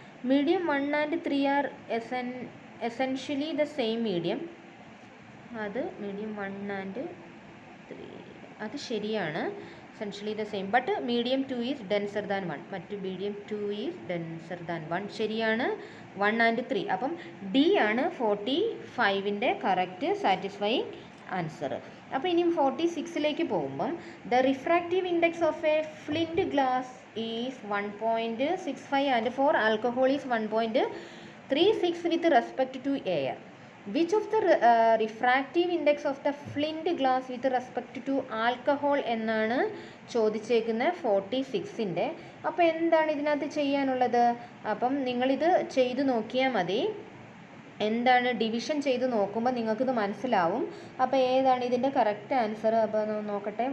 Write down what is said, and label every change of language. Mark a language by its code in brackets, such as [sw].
[en] Medium 1 and 3 are essentially the same medium. അത് medium 1 and 3 [ml] അത് ശരിയാണ്, [en] essentially the same. But medium 2 is denser than 1. മറ്റു medium 2 is denser than 1 ശരിയാണ്. 1 and 3. [ml] അപ്പം D ആണ് 45ൻ്റെ correct satisfying answer. അപ്പോൾ ഇനിയും 46ലേക്ക് പോകുമ്പം [en] The refractive index of a flint glass is 1.65 and for alcohol is 1.36 with respect to air. Which of the refractive index of the flint glass with respect to alcohol [ml] എന്നാണ് ചോദിച്ചേക്കുന്നത് 46ൻ്റെ. അപ്പോൾ എന്താണ് ഇതിനകത്ത് ചെയ്യാനുള്ളത്? അപ്പം നിങ്ങളിത് ചെയ്ത് നോക്കിയാൽ മതി. എന്താണ് ഡിവിഷൻ ചെയ്ത് നോക്കുമ്പോൾ നിങ്ങൾക്കിത് മനസ്സിലാവും. അപ്പോൾ ഏതാണ് ഇതിൻ്റെ കറക്റ്റ് ആൻസർ? അപ്പോൾ നോക്കട്ടെ.